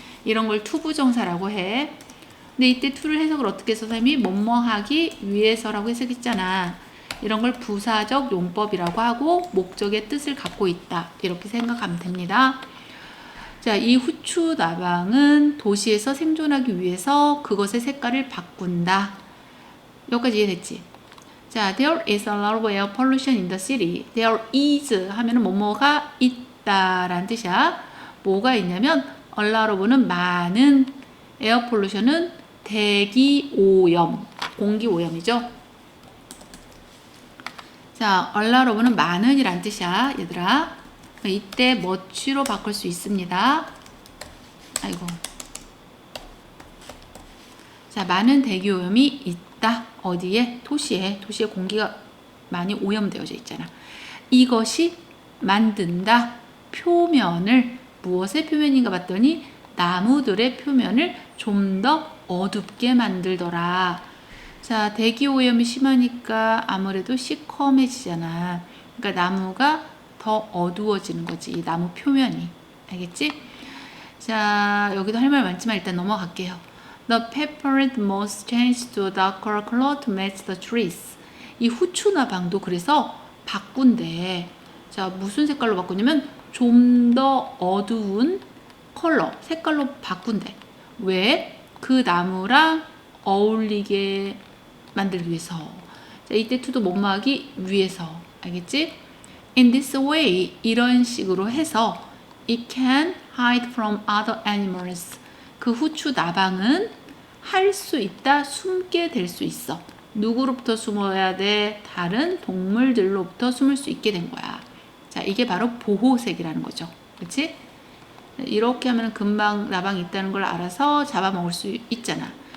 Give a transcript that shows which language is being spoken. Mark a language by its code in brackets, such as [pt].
[ko] 이런 걸 투부정사라고 해. 근데 이때 to를 해석을 어떻게 해서 선생님이 뭐뭐 하기 위해서라고 해석했잖아. 이런 걸 부사적 용법이라고 하고 목적의 뜻을 갖고 있다. 이렇게 생각하면 됩니다. 자, 이 후추 나방은 도시에서 생존하기 위해서 그것의 색깔을 바꾼다. 여기까지 이해됐지? [en] 자, there is a lot of air pollution in the city. There is [ko] 하면은 뭐뭐가 있다라는 뜻이야. 뭐가 있냐면 [en] a lot of [ko] 는 많은, [en] air pollution [ko] 은 대기 오염, 공기 오염이죠. 자, [en] a lot of [ko] 는 많은 이란 뜻이야, 얘들아. 이때 much로 바꿀 수 있습니다. 아이고. 자, 많은 대기 오염이 있다. 어디에? 도시에. 도시에 공기가 많이 오염되어져 있잖아. 이것이 만든다. 표면을, 무엇의 표면인가 봤더니 나무들의 표면을 좀 더 어둡게 만들더라. 자, 대기 오염이 심하니까 아무래도 시커매지잖아. 그러니까 나무가 더 어두워지는 거지. 이 나무 표면이. 알겠지? 자, 여기도 할 말 많지만 일단 넘어갈게요. [en] The peppered moss changed to a darker color to match the trees. [ko] 이 후추나방도 그래서 바꾼대. 자, 무슨 색깔로 바꾸냐면 좀 더 어두운 컬러, 색깔로 바꾼대. 왜? 그 나무랑 어울리게 만들기 위해서. 자, 이때 to도 뭐뭐 하기 위해서. 알겠지? [en] In this way, [ko] 이런 식으로 해서 [en] it can hide from other animals. [ko] 그 후추 나방은 할 수 있다, 숨게 될 수 있어. 누구로부터 숨어야 돼? 다른 동물들로부터 숨을 수 있게 된 거야. 자, 이게 바로 보호색이라는 거죠. 그렇지? 이렇게 하면 금방 나방이 있다는 걸 알아서 잡아먹을 수 있잖아.